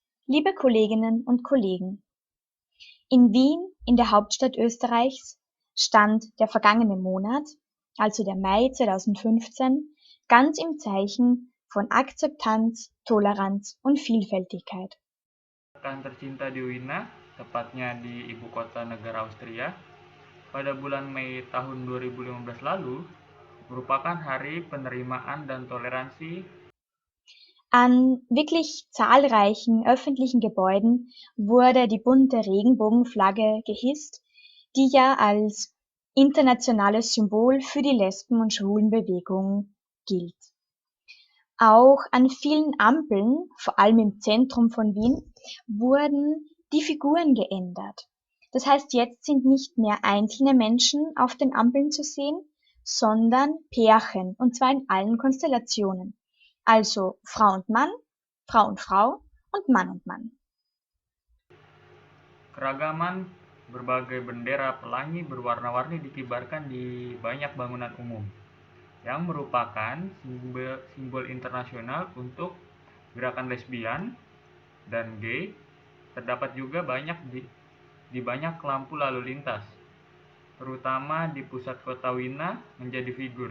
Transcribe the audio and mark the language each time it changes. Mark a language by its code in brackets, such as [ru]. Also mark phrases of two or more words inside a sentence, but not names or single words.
[de] Liebe Kolleginnen und Kollegen, in Wien, in der Hauptstadt Österreichs, stand der vergangene Monat, also der Mai 2015, ganz im Zeichen von Akzeptanz, Toleranz und Vielfältigkeit. [id] Rekan tercinta di Wina, tepatnya di ibu kota negara Austria, pada bulan Mei tahun 2015 lalu, merupakan Hari Penerimaan dan Toleransi. [de] An wirklich zahlreichen öffentlichen Gebäuden wurde die bunte Regenbogenflagge gehisst, die ja als internationales Symbol für die Lesben- und Schwulenbewegung gilt. Auch an vielen Ampeln, vor allem im Zentrum von Wien, wurden die Figuren geändert. Das heißt, jetzt sind nicht mehr einzelne Menschen auf den Ampeln zu sehen, sondern Pärchen, und zwar in allen Konstellationen. Also Frau und Mann, Frau und Frau und Mann und Mann. [id] Keragaman berbagai bendera pelangi berwarna-warni dikibarkan di banyak bangunan umum, yang merupakan simbol internasional untuk gerakan lesbian dan gay. Terdapat juga banyak di banyak lampu lalu lintas, terutama di pusat kota Wina menjadi figur.